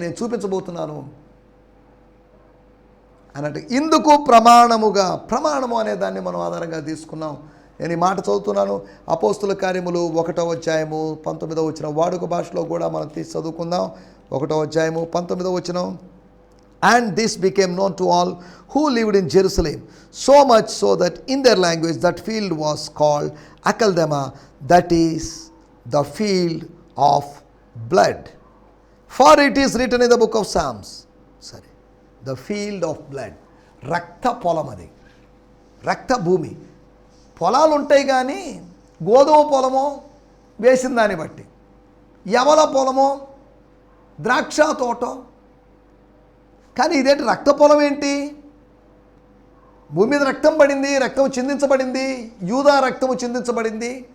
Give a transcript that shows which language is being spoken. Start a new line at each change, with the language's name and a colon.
Telugu: నేను చూపించబోతున్నాను అన్నట్టు. ఇందుకు ప్రమాణము అనే దాన్ని మనం ఆధారంగా తీసుకున్నాం. నేను ఈ మాట చదువుతున్నాను. అపోస్తుల కార్యములు 1వ అధ్యాయము 19వ వచనం, వాడుక భాషలో కూడా మనం తీసి చదువుకుందాం. 1వ అధ్యాయము 19వ వచనం.
English: And this became known to all who lived in Jerusalem, so much so that in their language that field was called Akeldama, that is the field of blood. For it is written in the book of Psalms, the field of blood.
Telugu: రక్త పొలం, అది రక్త భూమి. పొలాలు ఉంటాయి కానీ గోధుమ పొలమో వేసిన దాన్ని బట్టి, యవల పొలమో ద్రాక్ష తోటో, కానీ ఇదేంటి రక్త పొలం ఏంటి? భూమి మీద రక్తం పడింది, రక్తం చిందించబడింది, యూదా రక్తము చిందించబడింది.